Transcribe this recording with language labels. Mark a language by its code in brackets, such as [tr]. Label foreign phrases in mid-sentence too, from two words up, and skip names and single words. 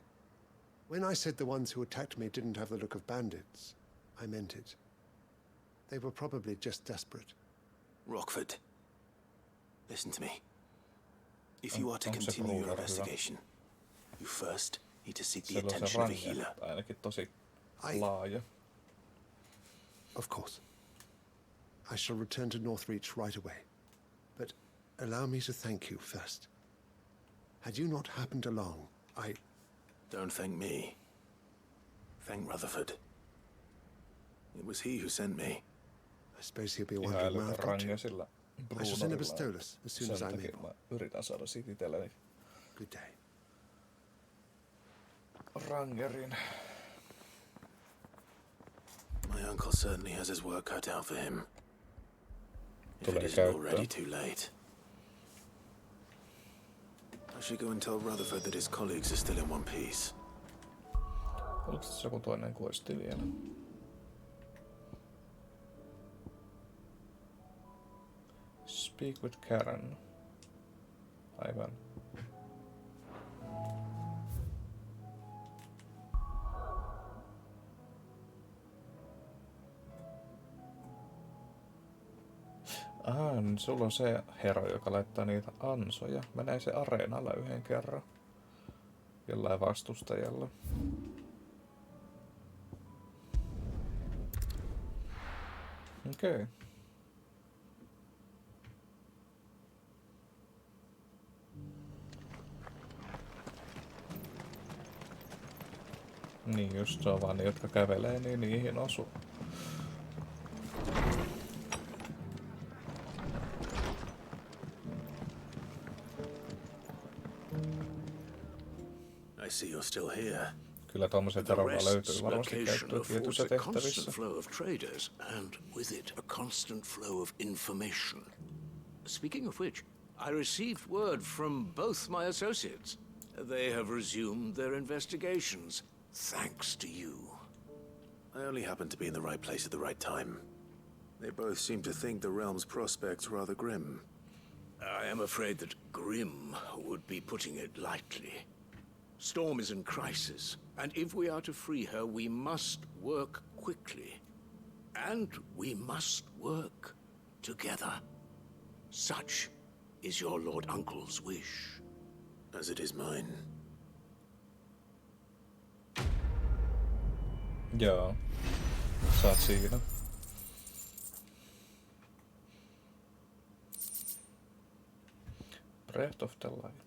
[en] When I said the ones who attacked me didn't have the look of bandits, I meant it. They were probably just desperate. Rockford, listen to me. If you are to continue your investigation, you first need to seek the attention of a healer. [fi] Ainakin tosi laaja. [en] Of course. I shall return to Northreach right away. But allow me to thank you first. Had you not happened along, Don't thank me. Thank Rutherford. It was he who sent me. I suppose he'll be wondering where I've got to. I shall send a Bastolus as soon as I'm able. [fi] Mä yritän saada siitä itselleni. [en] Good day. [fi] Rangerin. [en] My uncle certainly has his work cut out for him. If it isn't already too late. I should go and tell Rutherford that his colleagues are still in one piece. [fi] Oliko tässä joku toinen questi vielä? [en] Speak with Karen. [fi] Aivan. Niin sulla on se hero, joka laittaa niitä ansoja. Mä näin se areenalla yhden kerran. Jollain vastustajalla. Okei. Okay. Niin just se on vaan ne, jotka kävelee, niin niihin osuu. [en] I see you're still here. [fi] Kyllä tommoset varmaan löytyy varmasti käyttöä tietyissä tehtävissä. [en] Constant flow of traders, and with it a constant flow of information. Speaking of which, I received word from both my associates. They have resumed their investigations, thanks to you. I only happened to be in the right place at the right time. They both seem to think the realm's prospects rather grim. I am afraid that grim would be putting it lightly. Storm is in crisis, and if we are to free her, we must work quickly. And we must work together. Such is your Lord Uncle's wish. As it is mine. [fi] Joo. Saat siinä. [en] Breath of the Light.